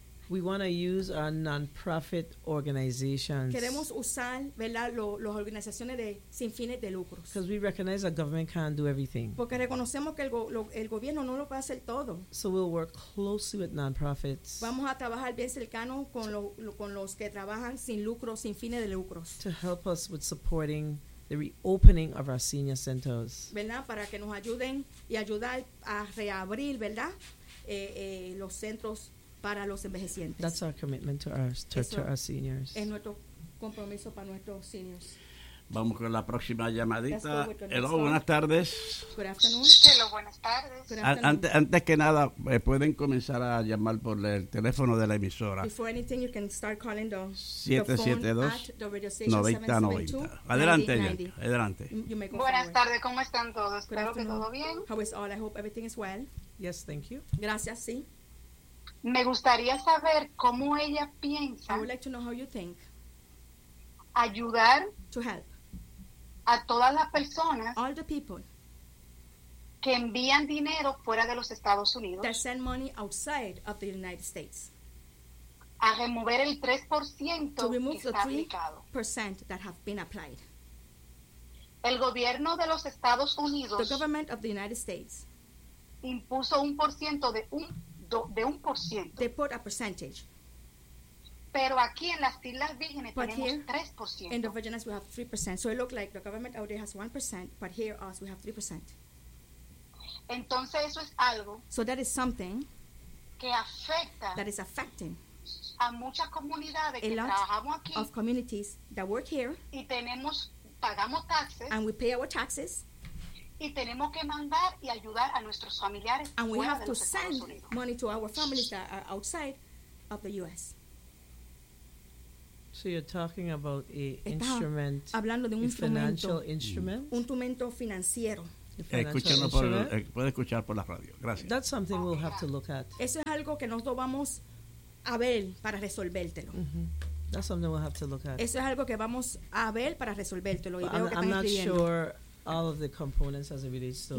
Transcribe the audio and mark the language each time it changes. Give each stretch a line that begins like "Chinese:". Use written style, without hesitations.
English: We want to use our non-profit organizations.
Spanish: Queremos usar, ¿verdad? Los organizaciones de sin fines de lucro.
English: Because we recognize that government can't do everything.
Spanish: Porque reconocemos que el gobierno no lo puede hacer todo.
English: So we'll work closely with non-profits.
Spanish: Vamos a trabajar bien cercano con los que trabajan sin lucro, sin fines de lucros.
English: To help us with supporting the reopening of our senior centers.
Spanish: ¿Verdad? Para que nos ayuden y ayudar a reabrir, ¿verdad? Los centros para los envejecientes.
English: That's our commitment to our to our seniors.
Spanish: Es nuestro compromiso para nuestros seniors. Vamos con la próxima llamadita. Hello, buenas tardes.
English: Good afternoon. Hello,
Spanish: buenas tardes. Antes que nada, pueden comenzar a llamar por el teléfono de la emisora.
English: Before anything, you can start calling the 772-9090.
Spanish: Adelante, adelante. Buenas tardes, ¿cómo están todos? Espero que todo bien.
English: How is all? I hope everything is well. Yes, thank you.
Spanish: Gracias, sí. Me gustaría saber cómo ella piensa.
English: I would like to know how you think.
Spanish: Ayudar.
English: To help.
Spanish: A todas las personas.
English: All the people.
Spanish: Que envían dinero fuera de los Estados Unidos.
English: That send money outside of the United States.
Spanish: A remover el 3% que está
English: aplicado. To remove the 3% that have been applied.
Spanish: El gobierno de los Estados Unidos.
English: The government of the United States.
Spanish: Impuso un por ciento de un. De un por ciento.
English: They put a percentage.
Spanish: Pero aquí en las Islas Vírgenes
English: but
Spanish: tenemos 3%.
English: In the Virgin Islands we have 3%. So it looks like the government out there has 1%, but here us we have 3%.
Spanish: Entonces eso es algo.
English: So that is something
Spanish: que afecta.
English: That is affecting.
Spanish: a muchas comunidades que trabajamos aquí.
English: Of communities that work here.
Spanish: Y tenemos, pagamos taxes.
English: And we pay our taxes.
Spanish: Y tenemos que mandar y ayudar a nuestros familiares fuera de los Estados
English: Unidos. And we have to send money to our families that are outside of the U.S. So you're talking about a instrument,
Spanish: hablando de un
English: a financial instrument,
Spanish: un instrumento financiero. Escúchenlo por puede escuchar por la radio. Gracias.
English: That's something we'll have to look at.
Spanish: Eso es algo que nosotros vamos a ver para resolvértelo.
English: Mm-hmm. That's something we'll have to look at.
Spanish: Eso es algo que vamos a ver para resolvértelo. Y veo
English: I'm not sure all of the components as it relates to.